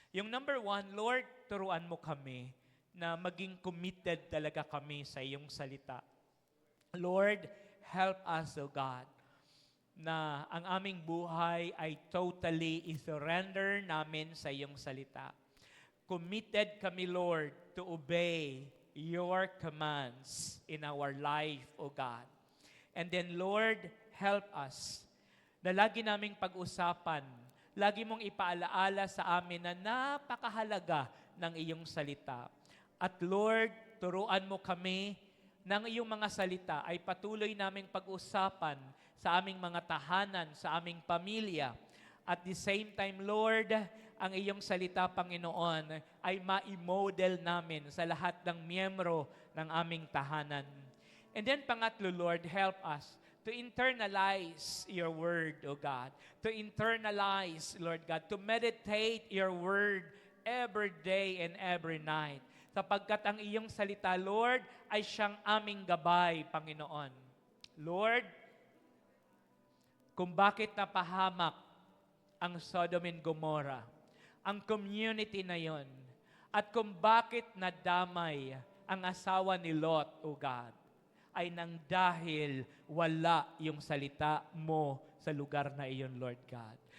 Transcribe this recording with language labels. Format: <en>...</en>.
<tl>Yung number 1, Lord, turuan mo kami na maging committed talaga kami sa iyong salita. Lord,</tl> <en>help us, O God,</en> <tl>na ang aming buhay ay totally i-surrender namin sa iyong salita.</tl> <en>Committed kami, Lord, to obey your commands in our life, O God. And then, Lord, help us</en> <tl>na lagi naming pag-usapan, lagi mong ipaalaala sa amin na napakahalaga ng iyong salita. At Lord, turuan mo kami ng iyong mga salita ay patuloy naming pag-usapan sa aming mga tahanan, sa aming pamilya.</tl> <en>At the same time,</en> <tl>Lord, ang iyong salita, Panginoon, ay ma-model namin sa lahat ng miyembro ng aming tahanan.</tl> <en>And then, pangatlo, Lord, help us to internalize your word, O God. To internalize, Lord God, to meditate your word every day and every night.</en> <tl>Sapagkat ang iyong salita, Lord, ay siyang aming gabay, Panginoon. Lord, kung bakit napahamak ang Sodom and Gomorrah, ang community na yon, at kung bakit nadamay ang asawa ni Lot, O God, ay nang dahil wala yung salita mo sa lugar na iyon, Lord God.</tl>